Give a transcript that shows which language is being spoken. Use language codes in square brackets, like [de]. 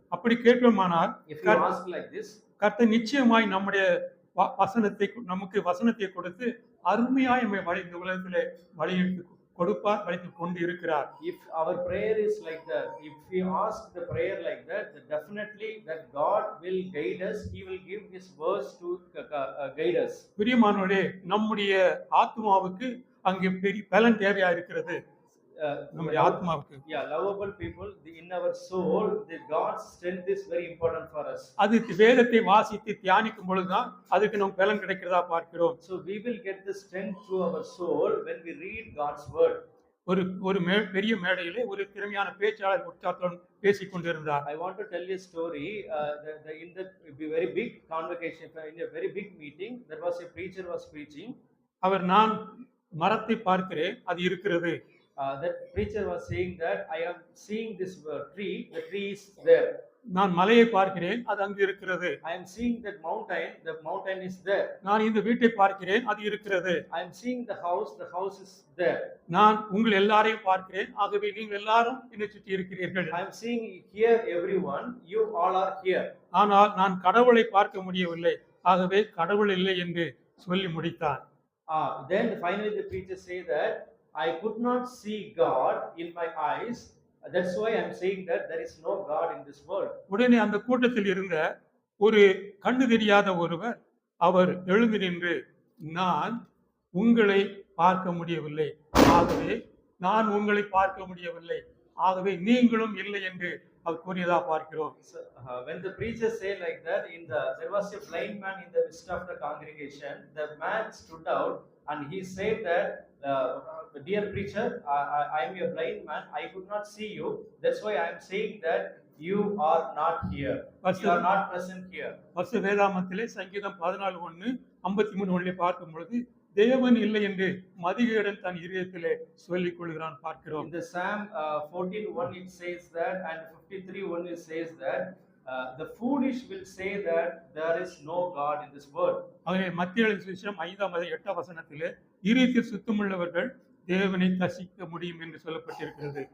[ta] அப்படி கேட்போமானால் [en] If you ask like this, [ta] கர்த்தர் நிச்சயமாய் நம்முடைய வசனத்தை நமக்கு வசனத்தை கொடுத்து அருமையாய் நம்மை வழி இந்த உலகத்திலே வழியிட்டு கொடுப்பார், வழித்து கொண்டு இருக்கிறார். [en] if our prayer is like that, if we ask the prayer like that, then definitely that God will guide us. He will give His words to guide us. [ta] பிரியமானவர்களே, நம்முடைய ஆத்மாவுக்கு அங்கே பெரிய பலன் தேவையா இருக்கிறது. நம்முடைய ஆத்மாவுக்கு, [en] yeah, lovable people, in our soul, the God's strength is very important for us. [ta] அது வேதத்தை வாசித்து தியானிக்கும் பொழுதுதான் அதுக்கு நமக்கு பலன் கிடைக்கிறதா பார்க்கிறோம். [en] So we will get the strength through our soul when we read God's word. [ta] ஒரு பெரிய மேடையிலே ஒரு திறமையான பேச்சாளர் உற்சாகத்துடன் பேசிக் கொண்டிருந்தார். [en] I want to tell you a story. In the very big convocation, in a very big meeting, there was a preacher was preaching. [ta] அவர், நான் மரத்தை பார்க்கிறேன், அது இருக்கிறது. [en] That preacher was saying that I am seeing this tree, the tree is there. [ta] நான் மலையை பார்க்கிறேன், அது அங்கு இருக்கிறது. [en] I am seeing that mountain, the mountain is there. [ta] நான் இந்த வீட்டை பார்க்கிறேன், அது இருக்கிறது. [en] I am seeing the house is there. [ta] நான் உங்கள் எல்லாரையும் பார்க்கிறேன், ஆகவே நீங்கள் எல்லாரும் என்னை சுற்றி இருக்கிறீர்கள். [en] I am seeing here everyone, you all are here. [ta] ஆனால் நான் கடவுளை பார்க்க முடியவில்லை, ஆகவே கடவுள் இல்லை என்று சொல்லி முடித்தார். [en] Then finally the preacher say that I could not see God in my eyes. That's why I am saying that there is no God in this world. [ta] உடனே அந்த கூட்டத்தில் இருந்த ஒரு கண்ணு தெரியாத ஒருவர், அவர் எழுந்து நின்று, நான் உங்களை பார்க்க முடியவில்லை, ஆகவே நான் உங்களை பார்க்க முடியவில்லை, ஆகவே நீங்களும் இல்லை என்று அவர் கூறியதா பார்க்கிறோம். [en] So, when the preacher say like that, there was a blind man in the midst of the congregation. The man stood out and he said that, dear preacher, I am a blind man, I could not see you. That's why I am saying that you are not here. You are not present here. [ta] பரிசுத்த வேதாகமத்திலே சங்கீதம் 14:1-53 பார்க்கும் பொழுது, தேவன் இல்லை என்று மதிகேடன் தன் இதயத்திலே சொல்லிக் கொள்கிறான் பார்க்கிறோம். [en] In the Psalm 14:1 it says that, and 53:1 it says that the foolish will say that there is no God in this world. [ta] ஆகவே மத்தேயு சுவிசேஷம் 5:8 வசனத்திலே இதயத்தில் சுத்தமுள்ளவர்கள் தேவனை தரிசிக்க முடியும் என்று சொல்லப்பட்டிருக்கிறது.